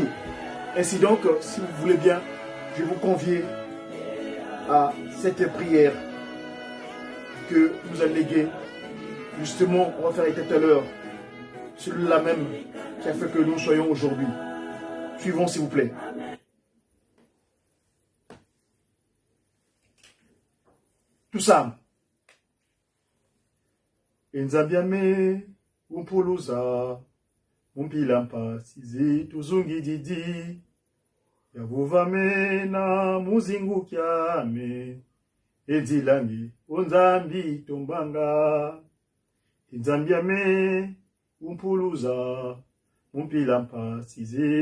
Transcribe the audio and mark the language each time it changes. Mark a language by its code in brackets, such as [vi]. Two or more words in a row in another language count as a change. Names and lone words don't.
[fr] Ainsi donc, si vous voulez bien, je vais vous convier à cette prière que nous allons léguer. Justement, on va faire tout à l'heure celui-là même qui a fait que nous soyons aujourd'hui. Suivons s'il vous plaît. Tout ça. [kg] Nzambiame, umpuluza, umpilampa, sizi, tuzungi didi, yavuvame na muzingu kiame, edzilami, unzambi tombanga, Nzambiame, umpuluza, umpilampa, sizi,